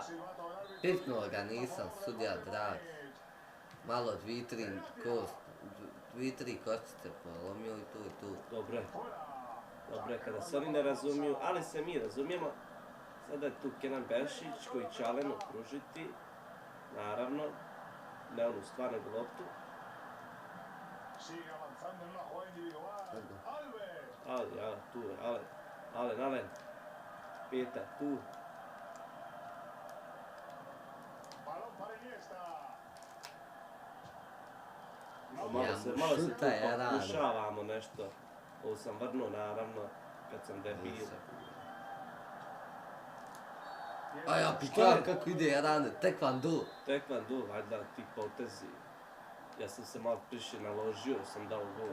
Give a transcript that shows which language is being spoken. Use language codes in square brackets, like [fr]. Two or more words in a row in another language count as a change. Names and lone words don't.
[bs] Pipnuo ga nisam, sudija drag. Malo dvi, tri kostice polomio i tu i tu. Dobro je kada se oni ne razumiju, ali se mi razumijemo. Sada je tu Kenan Beršić koji će Alenu pružiti. Naravno, ne onu stvar nego loptu. [es] Sigue avanzando en una jugada individual. Alves. [bs] Ali, tu je, Alen. Peta, tu. [es] Balón para Iniesta. [bs] Malo se tu šuta je rano. pokušavamo nešto. Ovo sam vrnuo, naravno, kad sam debil. A ja pikam kako ide Jarane, tekvando. Tekvando, valjda ti potezi. Ja sam se malo priše naložio, sam dao gol.